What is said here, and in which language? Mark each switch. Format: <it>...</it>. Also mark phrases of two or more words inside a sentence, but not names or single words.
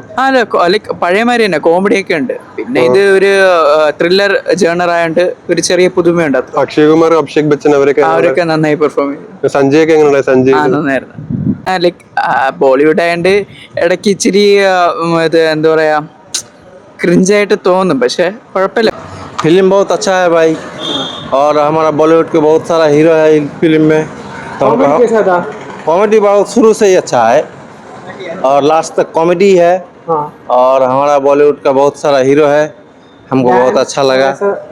<ml>ലൈക്ക് പഴയമാതിരി തന്നെ കോമഡി ഒക്കെ ഉണ്ട്. പിന്നെ ഇത് ഒരു</ml> <en>thriller genre</en> <ml>ആയതുകൊണ്ട് ഒരു ചെറിയ പുതുമയുണ്ട്. അക്ഷയ് കുമാർ, അഭിഷേക് ബച്ചൻ അവരൊക്കെ നന്നായി പെർഫോം ചെയ്തു. സഞ്ജയ് ഒക്കെ എങ്ങനെയുണ്ട്? സഞ്ജയ് നന്നായിരുന്നു. ലൈക്ക് ബോളിവുഡ് ആയതുകൊണ്ട് ഇടയ്ക്ക് ഇച്ചിരി ഇത് എന്താ പറയാ ക്രിഞ്ചായിട്ട് തോന്നും, പക്ഷെ കുഴപ്പമില്ല.</ml> <hi>फिल्म बहुत अच्छा है भाई, और हमारा बॉलीवुड के बहुत सारा हीरो है इन फिल्म में। कॉमेडी बहुत शुरू से ही अच्छा है और लास्ट तक कॉमेडी है। और हमारा बॉलीवुड का बहुत सारा हीरो है, हमको बहुत अच्छा लगा।</hi>